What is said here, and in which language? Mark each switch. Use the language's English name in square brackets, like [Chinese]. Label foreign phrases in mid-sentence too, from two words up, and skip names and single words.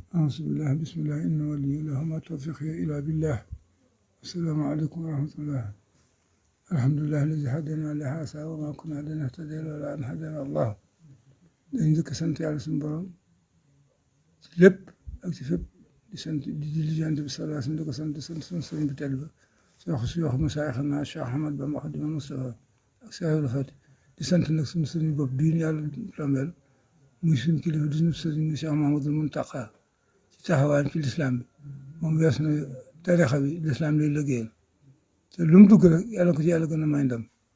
[Arabic] أعوذ بالله بسم الله إن ولي الله ما توفيقي إلا بالله السلام عليكم ورحمة الله الحمد لله الذي هدانا لهذا وما كنا لنهتدي لولا أن هدانا الله [Wolof] dañ njëkk sant yàlla suñu borom ci lépp ak ci fépp di sant di julli Yonent bi [Arabic] صلى الله عليه وسلم [Wolof] di ko sant di sant suñu sëriñ bi tedd ba suñu wax masaayixna Cheikh Ahmad Bamba Xaadimal Mustafa ak Cheikh Ibra Faty di sant nag suñu sëriñ bopp bii yàlla tombeel muy suñu kilifa di suñu sëriñ Cheikh Mouhamadoul Mountakha ci taxawaayam ci lislaam bi moom wees na tarixa bi lislaam lay liggéeyal te lu mu dugg rek yàlla ko ci yàlla gën a may ndam